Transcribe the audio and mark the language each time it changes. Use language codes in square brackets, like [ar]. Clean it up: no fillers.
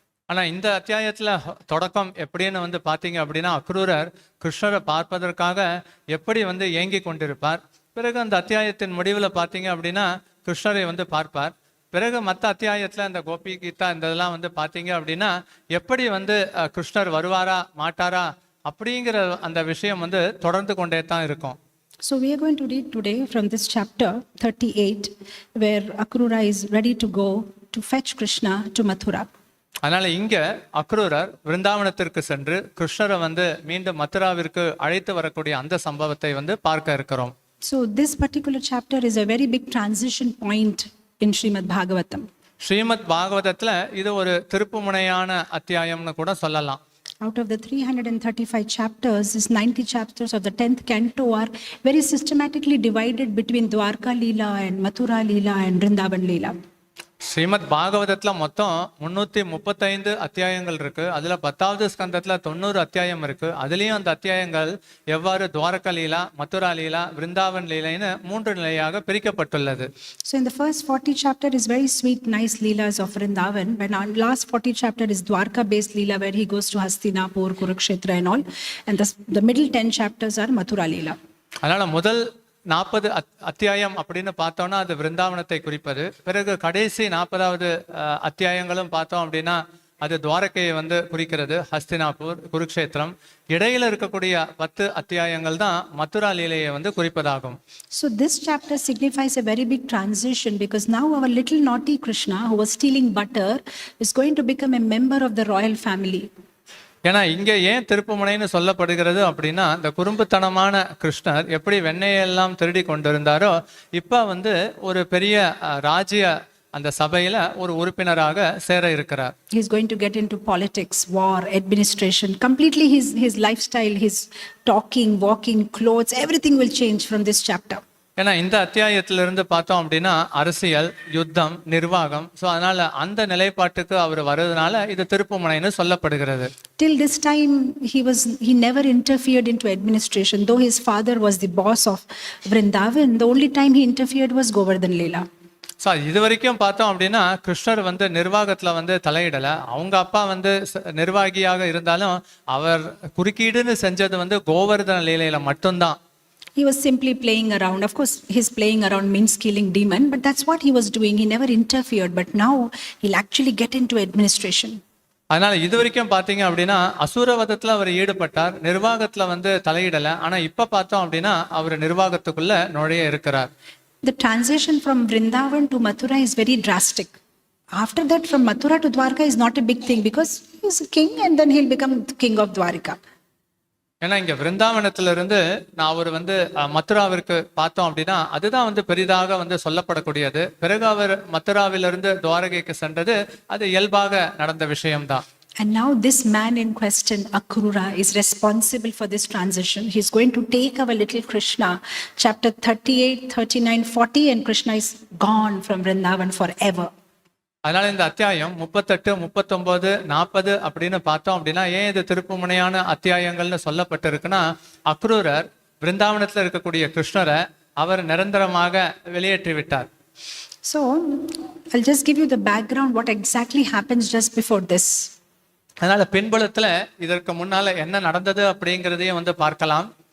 [ta] ஆனா இந்த அத்தியாயத்துல தொடக்கம் எப்படின்னு வந்து பாத்தீங்க அப்படின்னா அக்ரூரர் கிருஷ்ணரை பார்ப்பதற்காக எப்படி வந்து ஏங்கி கொண்டிருப்பார். பிறகு அந்த அத்தியாயத்தின் முடிவுல பாத்தீங்க அப்படின்னா கிருஷ்ணரை வந்து பார்ப்பார். பிறகு மற்ற அத்தியாயத்துல இந்த கோபி கீதா இந்த இதெல்லாம் வந்து பாத்தீங்க அப்படின்னா எப்படி வந்து கிருஷ்ணர் வருவாரா மாட்டாரா அப்படிங்கிற அந்த விஷயம் வந்து தொடர்ந்து கொண்டே தான் இருக்கும். [en] So we are going to read today from this chapter 38 where Akrura is ready to go to fetch Krishna to Mathura. [ta] அதனால இங்க அக்ரூரர் விருந்தாவனத்திற்கு சென்று கிருஷ்ணரை வந்து மீண்டும் மதுராவிற்கு அழைத்து வரக்கூடிய அந்த சம்பவத்தை வந்து பார்க்க இருக்கிறோம். [en] So this particular chapter is a very big transition point in Srimad Bhagavatam. [ta] Srimad பாகவதத்துல இது ஒரு திருப்புமுனையான அத்தியாயம்னு கூட சொல்லலாம். [en] Out of the 335 chapters, this 90 chapters of the 10th canto are very systematically divided between Dwarka Leela and Mathura Leela and Vrindavan Leela. [ta] Srimad பாகவதத்துல மொத்தம் 335 அத்தியாயங்கள் இருக்கு. அதுல 10வது ஸ்கந்தத்துல 90 அத்தியாயம் இருக்கு. அதுலயும் அந்த அத்தியாயங்கள் எவ்வாறு துவாரகா லீலா, மதுரா லீலா, விருந்தாவன் லீலைன்னு 3 நிலையாக பிரிக்கப்பட்டுள்ளது. [en] So in the first 40 chapter is very sweet, nice leelas of Vrindavan. When our last 40 chapter is Dwarka based leela where he goes to Hastinapur, Kurukshetra and all. And the middle 10 chapters are Mathura Leela. [ta] அதனால முதல் 40 அத்தியாயம் அப்படின்னு பார்த்தோம்னா அது விருந்தாவனத்தை குறிப்பது. பிறகு கடைசி 40வது அத்தியாயங்களும் பார்த்தோம் அப்படின்னா அது துவாரகையை வந்து குறிக்கிறது, ஹஸ்தினாபூர், குருக்ஷேத்திரம். இடையில இருக்கக்கூடிய 10 அத்தியாயங்கள் தான் மதுரா லீலையை வந்து குறிப்பதாகும். [en] So this chapter signifies a very big transition because now our little naughty Krishna who was stealing butter is going to become a member of the royal family. [ta] ஏன்னா இங்க ஏன் திருப்புமுனைன்னு சொல்லப்படுகிறது அப்படின்னா இந்த குறும்புத்தனமான கிருஷ்ணர் எப்படி வெண்ணெயெல்லாம் திருடி கொண்டிருந்தாரோ இப்ப வந்து ஒரு பெரிய ராஜ்ய அந்த சபையில ஒரு உறுப்பினராக சேர இருக்கிறார். [en] He is going to get into politics, war, administration. Completely his lifestyle, his talking, walking, clothes, everything will change from this chapter. [ta] ஏன்னா இந்த அத்தியாயத்திலிருந்து பார்த்தோம் அப்படின்னா அரசியல், யுத்தம், நிர்வாகம், [en] so [ta] அதனால அந்த நிலைப்பாட்டுக்கு அவர் வருவதனால இது திருப்புமுனைன்னு சொல்லப்படுகிறது. [en] Till this time he never interfered into administration. Though his father was the boss of Vrindavan, the only time he interfered was Govardhan Leela. [ta] So இது வரைக்கும் பார்த்தோம் அப்படின்னா கிருஷ்ணர் வந்து நிர்வாகத்துல வந்து தலையிடலை. அவங்க அப்பா வந்து நிர்வாகியாக இருந்தாலும் அவர் குறுக்கீடுன்னு செஞ்சது வந்து கோவர்தன லீலையில மட்டும்தான். [en] He was simply playing around. Of course, his playing around means killing demon, but that's what he was doing. He never interfered, but now he'll actually get into administration. [ta] அதனால இது வரைக்கும் பாத்தீங்க அப்படின்னா அசுரவதத்துல அவர் ஈடுபட்டார், நிர்வாகத்துல வந்து தலையிடல. ஆனா இப்ப பார்த்தோம் அப்படின்னா அவர் நிர்வாகத்துக்குள்ள நுழைய இருக்கிறார். [en] The transition from Vrindavan to Mathura is very drastic. After that, from Mathura to Dwarka is not a big thing because he's a king and then he'll become the king of Dwarka. [ta] ஏன்னா இங்க விருந்தாவனத்துல இருந்து நான் அவர் வந்து மதுராவிற்கு பார்த்தோம் அப்படின்னா அதுதான் வந்து பெரிதாக வந்து சொல்லப்படக்கூடியது. பிறகு அவர் மதுராவிலிருந்து துவாரகைக்கு சென்றது அது இயல்பாக நடந்த விஷயம்தான். [en] And now this man in question, Akrura, is responsible for this transition. He's going to take our little Krishna, chapter 38, 39, 40, and Krishna is gone from Vrindavan forever. [ta] அதனால இந்த அத்தியாயம் 38, 39, 40 அப்படின்னு பார்த்தோம் அப்படின்னா ஏன் இது திருப்புமுனையான அத்தியாயங்கள்னு சொல்லப்பட்டிருக்குன்னா அக்ரூரர் விருந்தாவனத்துல இருக்கக்கூடிய கிருஷ்ணரை அவர் நிரந்தரமாக வெளியேற்றி விட்டார். [en] So I'll just give you the background what exactly happens just before this. [ta] அதனால பின்புலத்துல இதற்கு முன்னால என்ன நடந்தது அப்படிங்கிறதையும் வந்து பார்க்கலாம்.